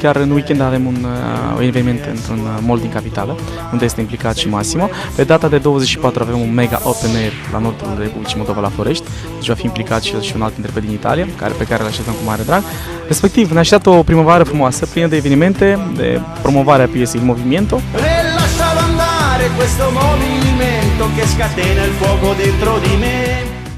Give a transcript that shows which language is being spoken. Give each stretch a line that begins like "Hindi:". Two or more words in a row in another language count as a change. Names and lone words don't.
Romanian: Chiar în weekend avem un eveniment într-un mall din capitală, unde este implicat și Massimo. Pe data de 24 avem un mega
English: open air
Romanian: la nordul Republicii Moldova, la Florești. Deci va fi implicat și el și un alt interpret din Italia, pe care îl așteptăm cu mare drag. Respectiv, ne așteaptă o primăvară frumoasă, plină de evenimente, de promovare a piesei Il Movimento.
Italian: Lascialo andare questo movimento che scatena il fuoco dentro di me.